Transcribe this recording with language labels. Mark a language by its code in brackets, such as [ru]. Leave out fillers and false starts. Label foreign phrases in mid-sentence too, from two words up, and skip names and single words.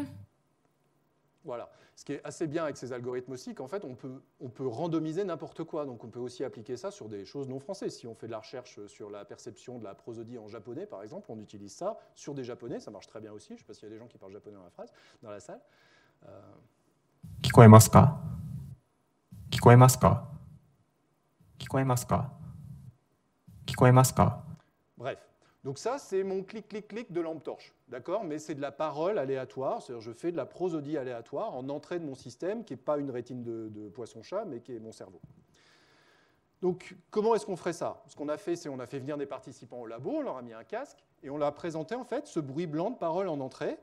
[fr] Voilà. Ce qui est assez bien avec ces algorithmes aussi, qu'en fait, on peut randomiser n'importe quoi. Donc, on peut aussi appliquer ça sur des choses non françaises. Si on fait de la recherche sur la perception de la prosodie en japonais, par exemple, on utilise ça sur des japonais. Ça marche très bien aussi. Je ne sais pas s'il y a des gens qui parlent japonais dans la salle. [ja] 聞こえますか? 聞こえますか? 聞こえますか? 聞こえますか? [fr] Bref. Donc ça, c'est mon clic-clic-clic de lampe torche, d'accord? Mais c'est de la parole aléatoire, c'est-à-dire je fais de la prosodie aléatoire en entrée de mon système, qui n'est pas une rétine de poisson-chat, mais qui est mon cerveau. Donc, comment est-ce qu'on ferait ça? Ce qu'on a fait, c'est qu'on a fait venir des participants au labo, on leur a mis un casque, et on leur a présenté, en fait, ce bruit blanc de parole en entrée.